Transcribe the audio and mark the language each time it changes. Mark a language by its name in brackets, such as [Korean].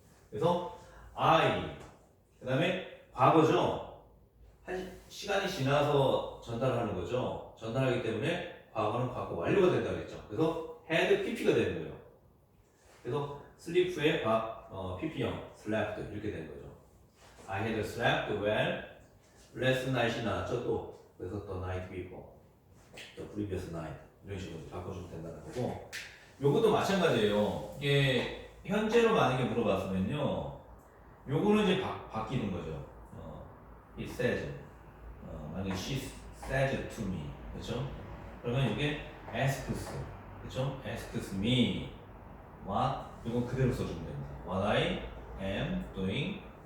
[Korean] 그래서 I 그 다음에 과거죠. 시간이 지나서 전달하는 거죠. 전달하기 때문에 과거는 과거 완료가 된다고 했죠. 그래서 had pp가 되는 거예요. 그래서 sleep의 PP형 slept 이렇게 된 거죠. [English] I had slept well last night이 [Korean] 나왔죠 또. 그래서 [English] the night before, the previous night [Korean] 이런 식으로 바꿔주면 된다는 거고. 요것도 마찬가지예요. 이게 현재로 만약에 물어봤으면요, 요거는 이제 바뀌는 거죠. [English] It says, [Korean] 만약에 [English] she says to me, [Korean] 그렇죠? 그러면 이게 asks, 그렇죠? [English] asks me what, [Korean] 이건 그대로 써주면 됩니다. [English] What I am doing.